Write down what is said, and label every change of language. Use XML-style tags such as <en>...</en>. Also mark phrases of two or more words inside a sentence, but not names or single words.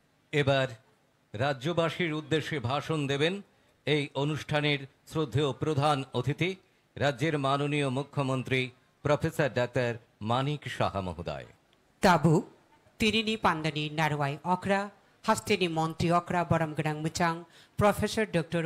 <bn>এবার রাজ্যবাসীর উদ্দেশ্যে ভাষণ দেবেন এই অনুষ্ঠানের শ্রদ্ধেয় প্রধান অতিথি রাজ্যের মাননীয় মুখ্যমন্ত্রী প্রফেসর ডাক্তার মানিক সাহা মহোদয়।</bn> <trp>Tabu, Tirini Pandani Narwai Okra, Hastini Monti Okra Baramganang Muchang, Professor Dr.</trp>